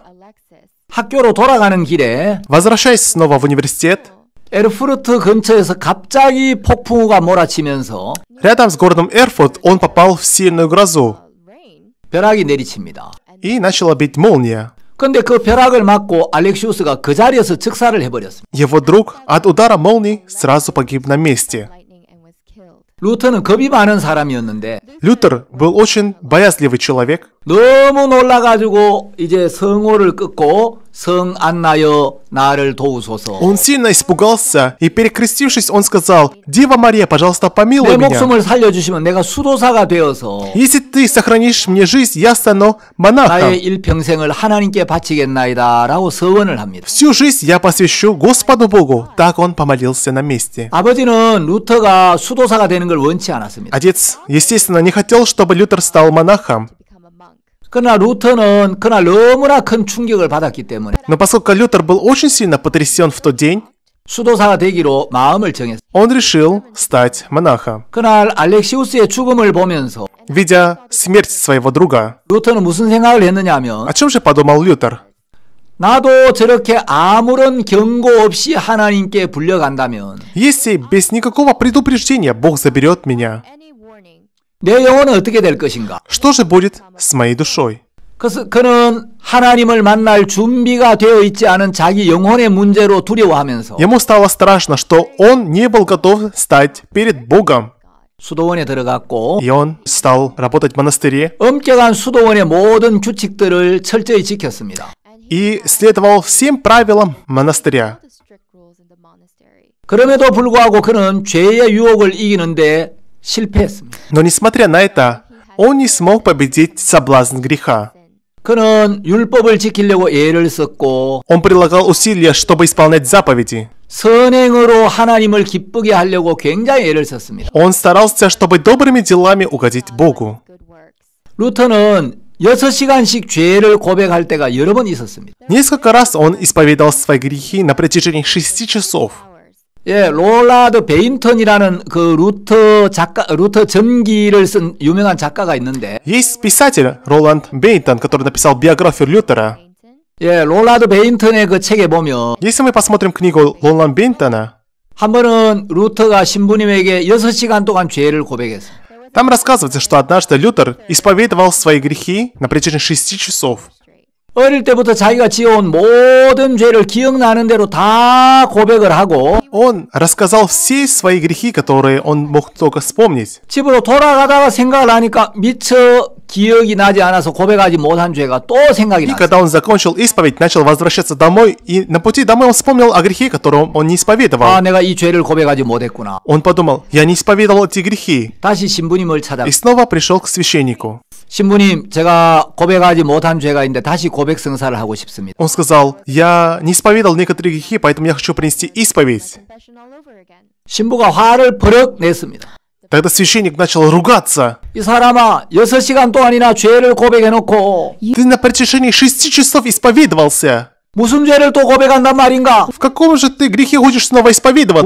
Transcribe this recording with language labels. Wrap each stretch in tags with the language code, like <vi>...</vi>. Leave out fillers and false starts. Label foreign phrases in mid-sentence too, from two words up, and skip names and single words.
<ko>학교로 돌아가는 길에</ko> <ru>Возвращаясь снова в университет,</ru> <ko>에르푸르트 근처에서 갑자기 폭풍우가 몰아치면서</ko> <ru>рядом с городом Эрфурт он попал в сильную грозу</ru> <ko>벼락이 내리칩니다.</ko> <ru>и начала бить молния.</ru> <ko>근데 그 벼락을 맞고 알렉시우스가 그 자리에서 즉사를 해버렸습니다.</ko> <ru>Его друг от удара молнии сразу погиб на месте.</ru> <ko>루터는 겁이 많은 사람이었는데</ko> <ru>Лютер был очень боязливый человек.</ru> <ko>너무 놀라가지고 이제 성호를 끊고 성 안나여 나를 도우소서.</ko> <ru>Он сильно испугался и, перекрестившись, он сказал: «Дева Мария, пожалуйста,</ru> <ko>내</ko> <ru>помилуй меня.</ru> <ko>목숨을 살려주시면 내가 수도사가 되어서</ko> <ru>Если ты сохранишь мне жизнь, я стану монахом.</ru> <ko>나의 일평생을 하나님께 바치겠나이다 라고 서원을 합니다.</ko> <ru>Всю жизнь я посвящу Господу Богу». Так он помолился на месте.</ru> <ko>아버지는 루터가 수도사가 되는 걸 원치 않았습니다.</ko> <ru>Отец, естественно, не хотел, чтобы Лютер стал монахом.</ru> <ko>그러나 루터는 그날 너무나 큰 충격을 받았기 때문에</ko> <ru>Но поскольку Лютер был очень сильно потрясен в тот день,</ru> <ko>수도사가 되기로 마음을 정했습니다.</ko> <ru>он решил стать монахом.</ru> <ko>그날 알렉시우스의 죽음을 보면서</ko> <ru>Видя смерть своего друга,</ru> <ko>루터는 무슨 생각을 했느냐면</ko> <ru>о чем же подумал Лютер?</ru> <ko>나도 저렇게 아무런 경고 없이 하나님께 불려간다면</ko> <ru>Если без никакого предупреждения Бог заберет меня,</ru> <ko>내 영혼은 어떻게 될 것인가?</ko> <ru>что же будет с моей душой?</ru> <ko>그래서 그는 하나님을 만날 준비가 되어 있지 않은 자기 영혼의 문제로 두려워하면서</ko> <ru>Ему стало страшно, что он не был готов стать перед Богом.</ru> <ko>수도원에 들어갔고</ko> <ru>И он стал работать в монастыре</ru> <ko>엄격한 수도원의 모든 규칙들을 철저히 지켰습니다.</ko> <ru>и следовал всем правилам монастыря.</ru> <ko>그럼에도 불구하고 그는 죄의 유혹을 이기는데 실패했습니다.</ko> <ru>Но несмотря на это, он не смог победить соблазн греха.</ru> <ko>그는 율법을 지키려고 애를 썼고</ko> <ru>Он прилагал усилия, чтобы исполнять заповеди.</ru> <ko>선행으로 하나님을 기쁘게 하려고 굉장히 애를 썼습니다.</ko> <ru>Он старался, чтобы добрыми делами угодить Богу.</ru> <ko>루터는 6시간씩 죄를 고백할 때가 여러 번 있었습니다.</ko> <ru>Несколько раз он исповедовал свои грехи на протяжении 6 часов.</ru> <ko>예, 롤라드 베인턴이라는 그 루터 전기를 쓴 유명한 작가가 있는데,</ko> <ru>Есть писатель Роланд Бейтон, который написал биографию Лютера.</ru> <ko>예, 롤라드 베인턴의 그 책에 보면</ko> <ru>Если мы посмотрим книгу Роланда Бейтона,</ru> <ko>한 번은 루터가 신부님에게 6시간 동안 죄를 고백했어요.</ko> <ru>там рассказывается, что однажды Лютер исповедовал свои грехи на протяжении 6 часов.</ru> <ko>어릴 때부터 자기가 지어온 모든 죄를 기억나는 대로 다 고백을 하고</ko> <ru>Он рассказал все свои грехи, которые он мог только вспомнить.</ru> <ko>집으로 돌아가다가 생각을 하니까 미처 기억이 나지 않아서 고백하지 못한 죄가 또 생각이</ko> <ru>И</ru> <ko>났어요.</ko> <ru>когда он закончил исповедь, начал возвращаться домой, и на пути домой он вспомнил о грехе, которого он не исповедовал.</ru> <ko>아, 내가 이 죄를 고백하지 못했구나.</ko> <ru>Он подумал: я не исповедовал эти грехи.</ru> <ko>다시 신부님을 찾아</ko> <ru>И снова пришел к священнику.</ru> <ko>신부님, 제가 고백하지 못한 죄가 있는데 다시 고백 성사를 하고 싶습니다.</ko> <ru>Он сказал, я не исповедал некоторые грехи, поэтому я хочу принести исповедь.</ru> <ko>신부가 화를 버럭 냈습니다.</ko> <ru>Тогда священник начал ругаться.</ru> <ko>이 사람아, 6시간 동안이나 죄를 고백해놓고</ko> <ru>Ты на протяжении 6 часов исповедовался.</ru> <ko>무슨 죄를 또 고백한단 말인가?</ko> <ru>В каком же ты грехе хочешь снова исповедоваться?</ru>